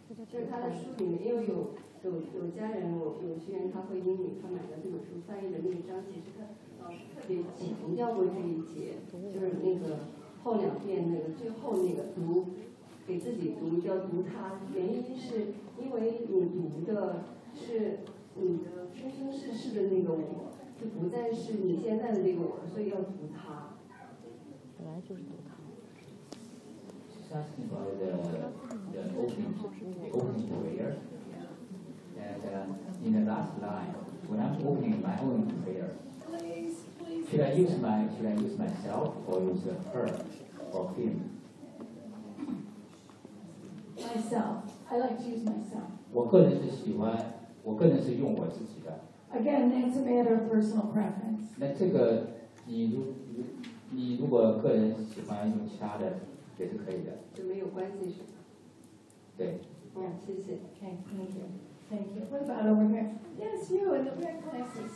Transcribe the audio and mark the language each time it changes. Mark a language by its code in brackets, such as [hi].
[zh] 就是他的书里面又有家人，有学员他会英语，他买了这本书翻译的那个章节是他老师特别强调过这一节，就是那个后两遍那个最后那个读，给自己读叫读它，原因是因为你读的是你的生生世世的那个我，就不再是你现在的那个我，所以要读它。本来就是读它。 [en] She's asking about the opening prayer, and in the last line, when I'm opening my own prayer. Should I use myself or use her or him? Myself. I like to use myself. [zh] 我个人是喜欢，我个人是用我自己的。 [en] Again, that's a matter of personal preference. [zh] 那这个你如果个人喜欢用其他的也是可以的。就没有关系是吧？对。 [en] Yeah, [zh] 谢谢。 [en] Okay, thank you. Thank you. What about over here? Yes, you in the red glasses.